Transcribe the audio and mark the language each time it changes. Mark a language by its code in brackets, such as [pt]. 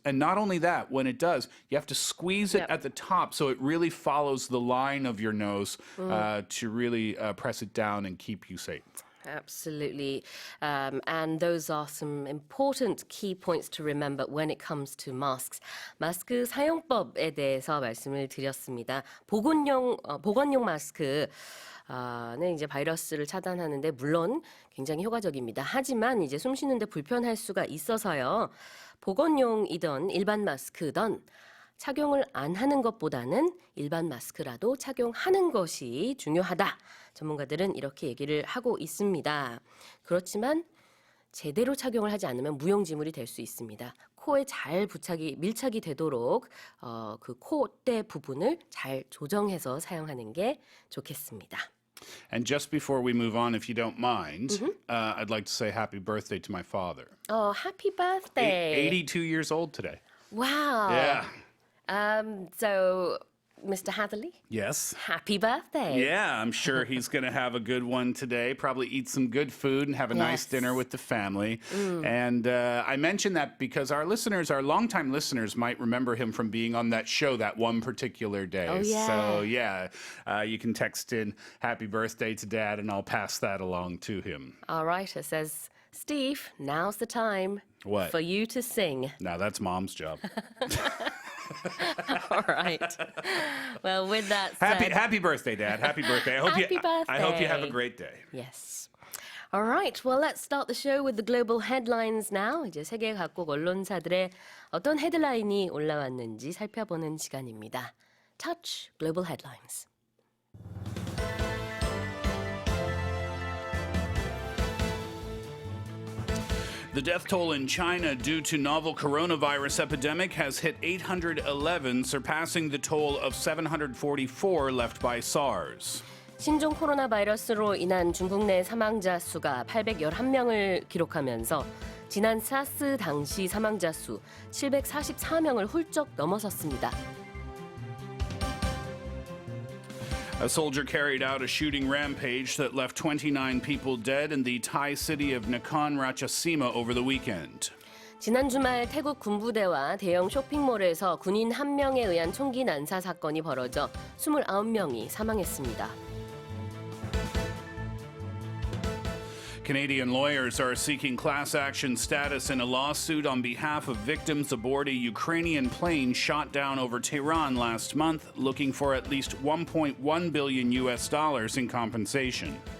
[en] And not only that, when it does, you have to squeeze it at the top so it really follows the line of your nose to really press it down and keep you safe. Absolutely. And those are some important key points to remember when it comes to masks. [ko] 마스크 사용법에 대해서 말씀을 드렸습니다. 보건용 마스크 는 이제 바이러스를 차단하는데 물론 굉장히 효과적입니다. 하지만 이제 숨 쉬는데 불편할 수가 있어서요. 보건용이든 일반 마스크든 착용을 안 하는 것보다는 일반 마스크라도 착용하는 것이 중요하다. 전문가들은 이렇게 얘기를 하고 있습니다. 그렇지만 제대로 착용을 하지 않으면 무용지물이 될 수 있습니다. 코에 잘 밀착이 되도록 그 콧대 부분을 잘 조정해서 사용하는 게 좋겠습니다. [en] And just before we move on, if you don't mind, I'd like to say happy birthday to my father. Oh, happy birthday. 82 years old today. Wow. Yeah. So, Mr. Hatherley? Yes. Happy birthday. Yeah, I'm sure he's going to have a good one today. Probably eat some good food and have a nice dinner with the family. And I mention that because our longtime listeners might remember him from being on that show that one particular day. Oh, yeah. So, you can text in happy birthday to Dad and I'll pass that along to him. All right, it says, Steve, now's the time What? for you to sing. Now, that's Mom's job. All right. Well, with that said... Happy birthday, Dad. Happy birthday. Happy birthday. I hope you have a great day. Yes. All right. Well, let's start the show with the global headlines now. [ko] 이제 세계 각국 언론사들의 어떤 헤드라인이 올라왔는지 살펴보는 시간입니다. [en] Touch Global Headlines. The death toll in China due to novel coronavirus epidemic has hit 811, surpassing the toll of 744 left by SARS. [ko] 신종 코로나 바이러스로 인한 중국 내 사망자 수가 811명을 기록하면서 지난 사스 당시 사망자 수 744명을 훌쩍 넘어섰습니다. [en] A soldier carried out a shooting rampage that left 29 people dead in the Thai city of Nakhon Ratchasima over the weekend. [ko] 지난 주말 태국 군부대와 대형 쇼핑몰에서 군인 1명에 의한 총기 난사 사건이 벌어져 29명이 사망했습니다. [en] Canadian lawyers are seeking class action status in a lawsuit on behalf of victims aboard a Ukrainian plane shot down over Tehran last month, looking for at least $1.1 billion in compensation.